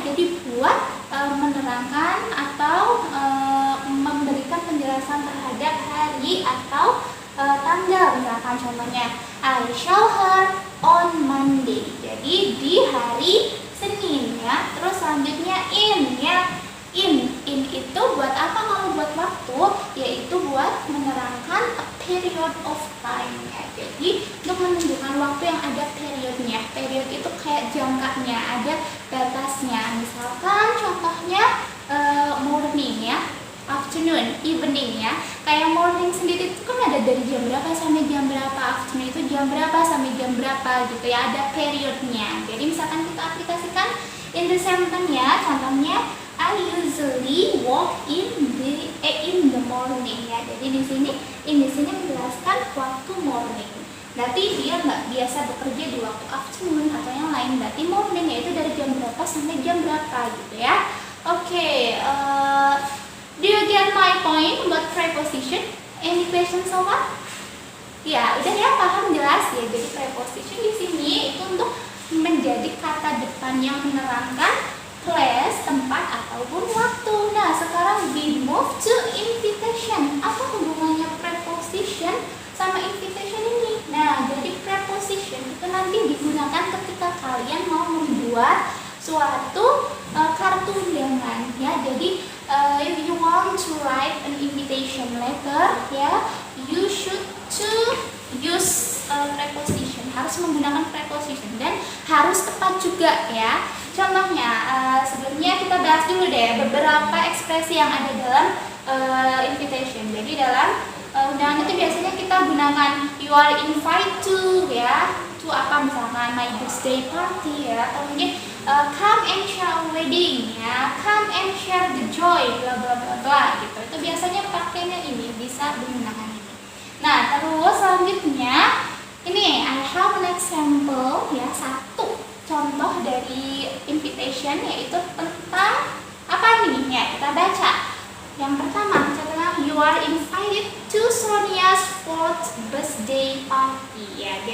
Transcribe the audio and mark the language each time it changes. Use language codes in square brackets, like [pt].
[id] Jadi buat menerangkan atau memberikan penjelasan terhadap hari atau tanggal. Misalkan contohnya [en] I saw her on Monday. [id] Jadi di hari Senin ya. Terus selanjutnya in ya. In itu buat apa kalau buat waktu? Yaitu buat menerangkan [en] a period of time [id] ya. Jadi untuk menunjukkan waktu yang ada periodnya. Period itu kayak jangkanya, ada batasnya. Misalkan contohnya morning ya, afternoon, evening ya. Kayak morning sendiri itu kan ada dari jam berapa sampai jam berapa, afternoon itu jam berapa sampai jam berapa gitu ya, ada periodnya. Jadi misalkan kita aplikasikan [en] in the sentence [id] ya, contohnya [en] I usually walk in the morning ya. [id] Jadi di sini menjelaskan waktu morning. Berarti dia nggak biasa bekerja di waktu afternoon atau yang lain. Berarti morning yaitu dari jam berapa sampai jam berapa gitu ya. [en] Oke, do you get my point about preposition? Any questions so far? [id] Ya, udah ya, paham jelas ya. Jadi preposition di sini itu untuk menjadi kata depan yang menerangkan place, tempat ataupun waktu. Nah, sekarang [en] we move to invitation. [id] Apa hubungannya preposition sama invitation ini? Nah, jadi preposition itu nanti digunakan ketika kalian mau membuat suatu kartu undangan ya. [en] Jadi if you want to write an invitation letter ya, you should to use preposition. [id] Harus menggunakan preposition dan harus tepat juga ya. Contohnya, sebelumnya kita bahas dulu deh beberapa ekspresi yang ada dalam invitation. Jadi dalam undangan itu biasanya kita gunakan [en] you are invited to [id] ya, to apa misalkan [en] my birthday party [id] ya, atau mungkin [en] come and share a wedding [id] ya, [en] come and share the joy [id] bla bla bla bla gitu. Itu biasanya pakainya ini, bisa menggunakan ini. Nah, terus selanjutnya ini [en] I have an example [id] ya, satu contoh dari invitation yaitu tentang apa nih ya, kita baca. Yang pertama contohnya [en] you are invited to Sonia's 4th birthday party ya.